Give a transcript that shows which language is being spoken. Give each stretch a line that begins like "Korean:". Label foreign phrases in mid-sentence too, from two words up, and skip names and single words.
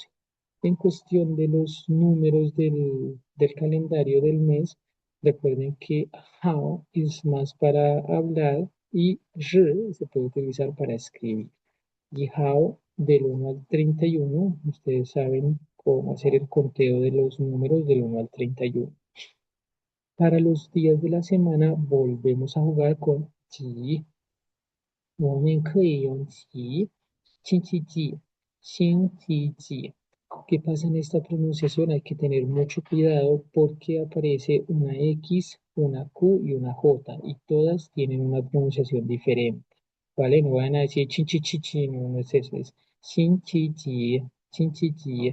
Spanish: En cuestión de los números del calendario del mes, recuerden que Hao es más para hablar y R se puede utilizar para escribir. Yihao del 1 al 31, ustedes saben cómo hacer el conteo de los números del 1 al 31. Para los días de la semana volvemos a jugar con Ji,
Chinese: 我们可以用Ji, 星期几, 星期几.
Spanish: ¿Qué pasa en esta pronunciación? Hay que tener mucho cuidado porque aparece una X, una Q y una J y todas tienen una pronunciación diferente. ¿Vale? No van a decir chinchichichi, no, no es eso, es chinchichi, chinchichi.